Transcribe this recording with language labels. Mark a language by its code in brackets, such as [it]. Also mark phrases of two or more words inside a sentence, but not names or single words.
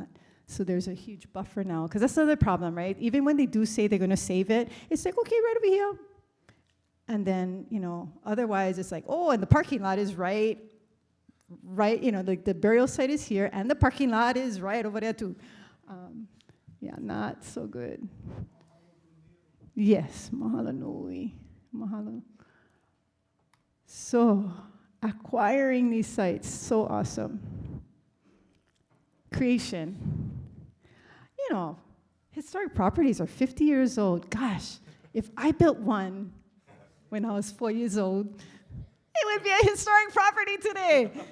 [en] So there's a huge buffer now, because that's the other problem, right? Even when they do say they're going to save it, it's like, okay, right over here. And then, otherwise it's like, oh, and the parking lot is right, like the burial site is here, and the parking lot is right over there too. Yeah, not so good. Yes, [haw] mahalo nui, mahalo. [en] So, acquiring these sites, so awesome. Creation. Historic properties are 50 years old. Gosh, if I built one when I was 4 years old, it would be a historic property today.